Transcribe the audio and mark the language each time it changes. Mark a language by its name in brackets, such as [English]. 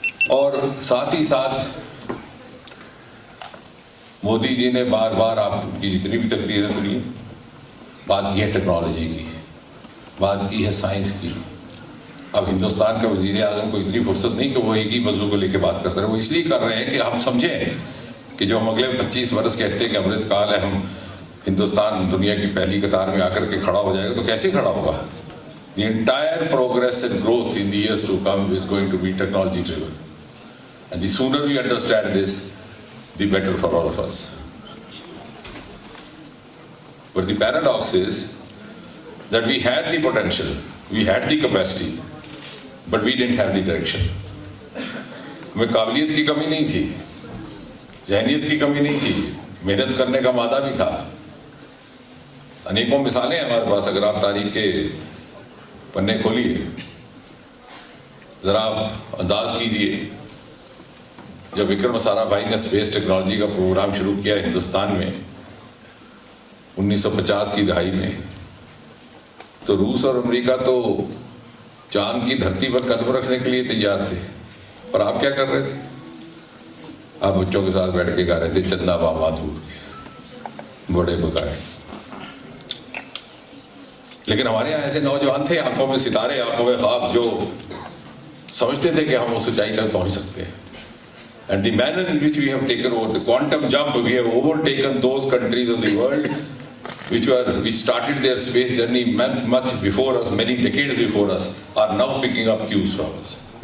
[Hindi] और साथ ही साथ मोदी जी ने बार बार आपकी जितनी भी तकरीरें सुनी, बात की है टेक्नोलॉजी की, बात की है साइंस की। अब हिंदुस्तान का वज़ीर आज़म को इतनी फुर्सत नहीं कि वो एक ही मसलों को लेकर बात करते रहे। वो इसलिए कर रहे हैं कि हम समझें कि जो हम अगले 25 वर्ष कहते हैं कि अमृतकाल है, हम हिंदुस्तान दुनिया की पहली कतार में आकर के खड़ा हो जाएगा, तो कैसे खड़ा होगा? [English] The entire progress and growth in the years to come is going to be technology driven, and the sooner we understand this, the better for all of us. But the paradox is that we had the potential, we had the capacity, but we didn't have the direction. [Hindi] हमें काबिलियत की कमी नहीं थी, ज़हनियत की कमी नहीं थी, मेहनत करने का मादा भी था। अनेकों मिसालें हैं हमारे पास, अगर आप तारीख के पन्ने खोलिए, ज़रा आप अंदाज कीजिए, जब विक्रम साराभाई ने स्पेस टेक्नोलॉजी का प्रोग्राम शुरू किया हिंदुस्तान में 1950 की दहाई में, तो रूस और अमेरिका तो चांद की धरती पर कदम रखने के लिए तैयार थे, पर आप क्या कर रहे थे? आप बच्चों के साथ बैठ के गा रहे थे चंदा बाबा दूर के बड़े बगाए। लेकिन हमारे यहाँ ऐसे नौजवान थे, आंखों में सितारे, आंखों में ख्वाब, जो समझते थे कि हम उस ऊंचाई तक पहुंच सकते हैं। [English] And the manner in which we have taken over the quantum jump, we have overtaken those countries of the world which started their space journey much before us, many decades before us, are now picking up cues from us.